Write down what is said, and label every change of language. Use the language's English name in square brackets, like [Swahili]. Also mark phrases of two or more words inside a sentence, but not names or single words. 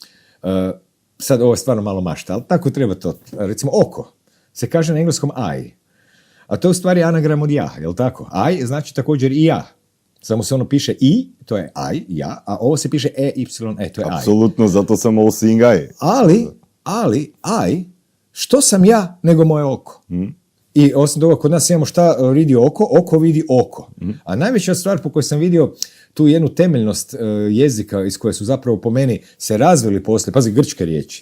[Croatian] Sad ovo je stvarno malo mašta, ali tako treba to. Recimo oko se kaže na engleskom I, a to je u stvari anagram od ja, jel tako? I znači također i ja. Samo se ono piše i, to je I, ja, a ovo se piše to je I. Apsolutno, zato sam [English] all seeing eye. [Croatian] Ali, što sam ja nego moje oko? I osim toga, kod nas imamo šta vidi oko vidi oko. A najveća stvar po kojoj sam vidio tu jednu temeljnost jezika iz koje su zapravo po meni se razvili poslije, pazi, grčke riječi.